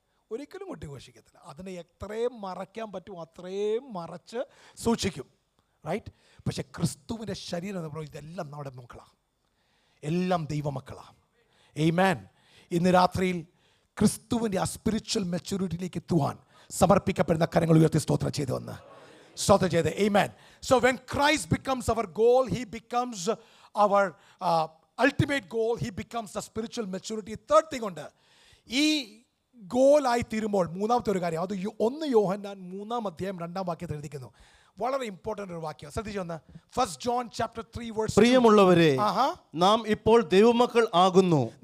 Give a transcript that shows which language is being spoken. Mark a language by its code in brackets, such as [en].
[ml] ഒരിക്കലും കൊട്ടിഘോഷിക്കത്തില്ല. അതിനെ എത്രയും മറയ്ക്കാൻ പറ്റുമോ അത്രയും മറച്ച് സൂക്ഷിക്കും. റൈറ്റ്? പക്ഷെ ക്രിസ്തുവിൻ്റെ ശരീരം എന്ന് പറയുന്നത് ഇതെല്ലാം നമ്മുടെ മക്കളാണ്, എല്ലാം ദൈവമക്കളാണ്. ആമേൻ. ഇന്ന് രാത്രിയിൽ ക്രിസ്തുവിൻ്റെ ആ സ്പിരിച്വൽ മെച്യൂരിറ്റിയിലേക്ക് എത്തുവാൻ സമർപ്പിക്കപ്പെടുന്ന കരങ്ങൾ ഉയർത്തി സ്തോത്രം ചെയ്തു വന്ന് സ്തോത്രം ചെയ്ത്. [en] Amen. So when Christ becomes our goal, he becomes our ultimate goal. He becomes the spiritual maturity. Third thing [ml] ഉണ്ട്, ഈ ഗോളായി തീരുമ്പോൾ മൂന്നാമത്തെ ഒരു കാര്യം, അത് 1 യോഹന്നാൻ 3:2 എഴുതിക്കുന്നു. വളരെ ഇമ്പോർട്ടൻ്റ് ഒരു വാക്യം. ശ്രദ്ധിച്ചു ഒന്ന്. [en] 1 John chapter 3 verse 2. [ml] പ്രിയമുള്ളവരെ, നാം ഇപ്പോൾ ദൈവമക്കൾ ആകുന്നു.